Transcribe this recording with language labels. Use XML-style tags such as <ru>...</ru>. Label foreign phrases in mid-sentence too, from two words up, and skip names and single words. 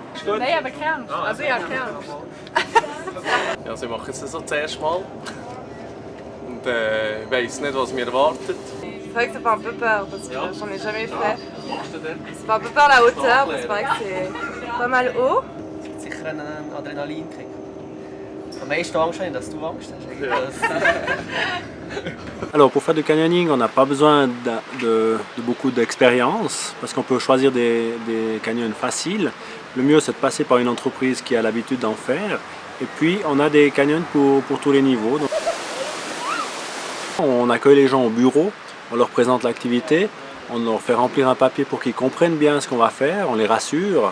<de>Nein, aber kennst. Also ja, kennst. Ja, sie machen es so das erste Mal. Und ich weiss nicht, was mir erwartet.</de> <fr>C'est vrai que ça fait un peu peur parce que j'en ai jamais fait. Ça fait un peu peur la hauteur parce que c'est vrai que c'est pas mal haut.</fr> <de>C'est sicher ein Adrenalinkick. Am meisten Angst habe ich, dass du Angst hast.</de> <fr>Alors pour faire du canyoning, on n'a pas besoin de beaucoup d'expérience parce qu'on peut choisir des canyons faciles. Le mieux c'est de passer par une entreprise qui a l'habitude d'en faire. Et puis on a des canyons pour tous les niveaux. Donc, on accueille les gens au bureau, on leur présente l'activité, on leur fait remplir un papier pour qu'ils comprennent bien ce qu'on va faire, on les rassure.</fr>